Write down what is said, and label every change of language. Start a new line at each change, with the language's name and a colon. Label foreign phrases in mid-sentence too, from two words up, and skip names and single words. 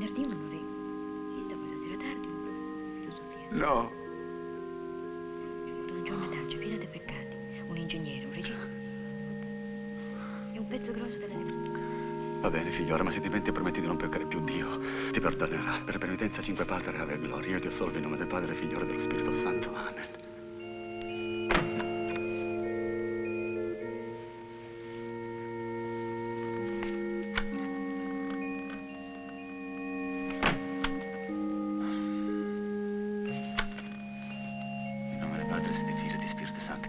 Italian: venerdì un un'oretta, poi la sera tardi un professore di filosofia. No. Abbiamo avuto una giornataccia piena di peccati. Un ingegnere, un regista e un pezzo grosso della Repubblica. Va bene, figliora, ma se ti penti e prometti di non peccare più, Dio ti perdonerà. Per penitenza 5 partere ave gloria. Io ti assolvo in nome del Padre, Figliolo e dello Spirito Santo. Amen. In nome del Padre, e di Figlio e di Spirito Sancti.